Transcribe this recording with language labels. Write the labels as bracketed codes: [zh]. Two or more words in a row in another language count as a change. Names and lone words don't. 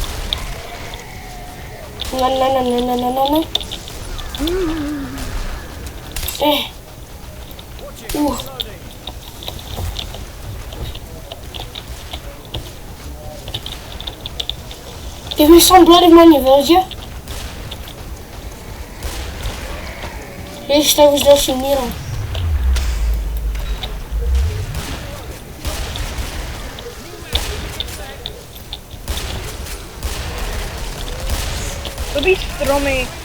[cs] Na. [en] Give me some bloody money, will you? [cs] Ježiš, to je už další míra. Dobrý stromy.